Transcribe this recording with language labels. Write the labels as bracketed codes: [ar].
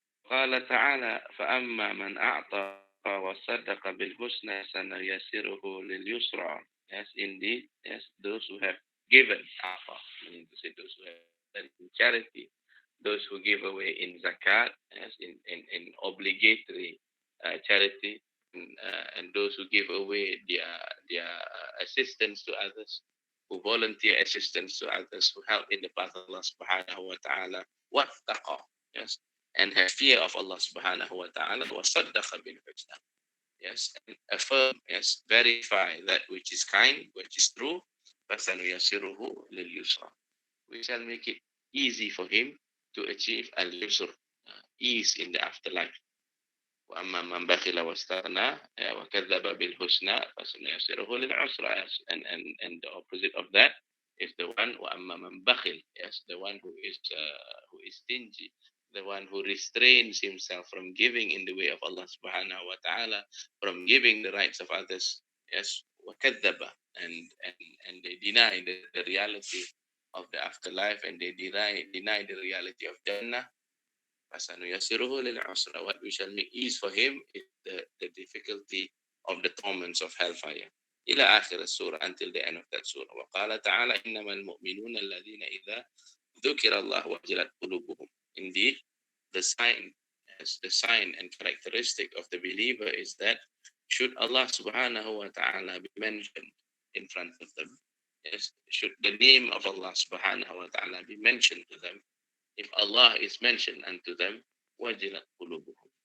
[ar] قال تعالى فأما من أعطى وصدق بالحسنى سنيسره لليسرى. [en] Yes, indeed. Yes, those who have given أعطى, meaning to say those who have done in charity, those who give away in zakat, yes, in obligatory charity, and those who give away their assistance to others, who volunteer assistance to others, who help in the path of Allah subhanahu wa ta'ala, wattaqa, yes, and have fear of Allah subhanahu wa ta'ala, [ar] wasaddaqa bil husna, [en] yes, and affirm, yes, verify that which is kind, which is true, [ar] fasanuyasiruhu lil yusra. [en] We shall make it easy for him to achieve al yusr, ease in the afterlife. [ar] وأما من بخل واستغنى وكذب بالحسنى فسنيسره للعسرى. [en] Yes. And the opposite of that is the one [ar] وأما من بخل, [en] yes, the one who is stingy, the one who restrains himself from giving in the way of Allah subhanahu wa ta'ala, from giving the rights of others, yes, وكذب, and they deny the reality of the afterlife, and they deny the reality of Jannah. What we shall make ease for him is the difficulty of the torments of hellfire. [ar] إلى آخر السورة, [en] until the end of that surah. [ar] وقال تعالى إنما المؤمنون الذين إذا ذكر الله وجلت قلوبهم. [en] Indeed, the sign, as the sign and characteristic of the believer is that should Allah subhanahu wa ta'ala be mentioned in front of them, yes, should the name of Allah subhanahu wa ta'ala be mentioned to them, if Allah is mentioned unto them, [ar] wajilat qulubuhum.